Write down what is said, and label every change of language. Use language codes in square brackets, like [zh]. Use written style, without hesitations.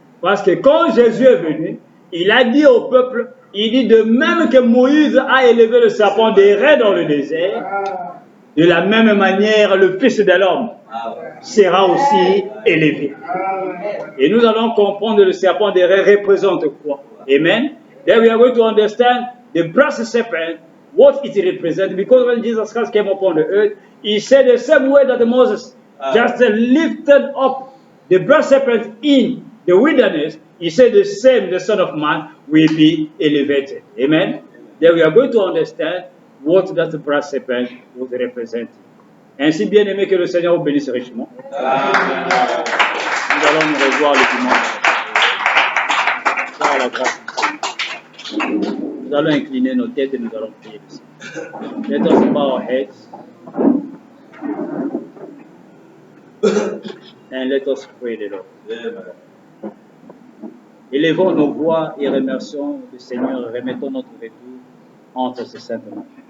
[fr] Parce que quand Jésus est venu, il a dit au peuple, il dit de même que Moïse a élevé le serpent d'airain dans le désert, De la même manière, le Fils de l'homme sera aussi élevé. Et nous allons comprendre le serpent derrière représente quoi. Amen. [en] Then we are going to understand the brass serpent, what it represents. Because when Jesus Christ came upon the earth, he said the same way that Moses just lifted up the brass serpent in the wilderness, he said the same, the Son of Man will be elevated. Amen. Then we are going to understand what that brass serpent would represent. [fr] Ainsi bien aimé que le Seigneur vous bénisse richement. Amen. Nous allons nous revoir le dimanche. Par la grâce du Seigneur. Nous allons incliner nos têtes et nous allons prier le Seigneur. [en] Let us bow our heads and let us pray the Lord. [fr] Élevons nos voix et remercions le Seigneur et remettons notre retour entre ses saintes mains.